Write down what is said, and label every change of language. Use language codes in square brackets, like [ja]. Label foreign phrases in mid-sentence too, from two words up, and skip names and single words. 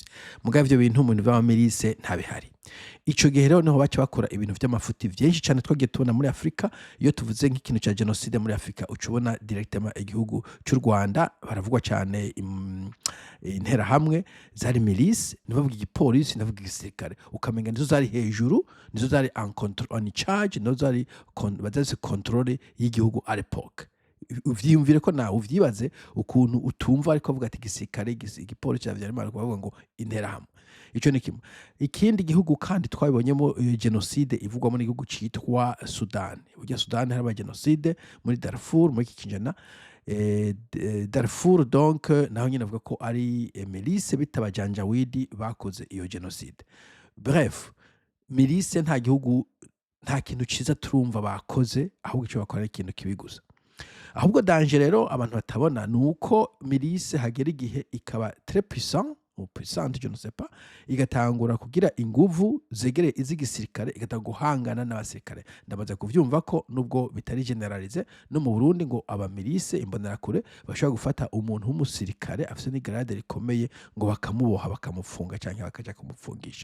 [rn] Mugabo ivyo bintu mu biva milice ntabihari. Ico gihe rero niho baca bakora ibintu vy'amafuti vyinshi cyane twagiye tubona muri Afrika. Iyo tuvuze nk'ikintu ca genocide muri Afrika, ucubona directement igihugu cy'u Rwanda baravugwa cyane intera hamwe zari milice, nibavuga igipolisi, ndavuga igisirikare, ukamenga nizo zari hejuru, nizo zari [fr] on charge, [rn] nizo zari bazaze control y'igihugu [fr] à l'époque. [rn] Uvyiyumvire ko nawe uvyibaze ukuntu utumva ariko avuga ati gisirikare igipolisi cyavyarimana kuvuga ngo intera hamwe. Ico ni kimwe. Ikindi gihugu kandi twabibonyemo genocide ivugwa muri igihugu citwa Sudan. Burya Sudan hari genocide muri Darfur muri kikinjana. Darfur donc naho nyine avuga ko ari milice bitaba Janjaweed bakoze iyo genocide. Bref, milice nta gihugu nta kintu ciza turumva bakoze, ahubwo ico bakora ikintu kibiguza. Ahubwo danger rero abantu batabona nuko milice hagera igihe ikaba [fr] très puissante, je ne sais pas, [rn] igatangura kugira inguvu zegere izigisirikare, igatanga guhangana n'abasirikare. Ndamaze kuvyumva ko nubwo bitari generalize no mu Burundi ngo aba milice imbonerakure bashobora gufata umuntu w'umusirikare afise ni grade rikomeye ngo bakamuboha bakamufunga canke bakaja kumupfungisha.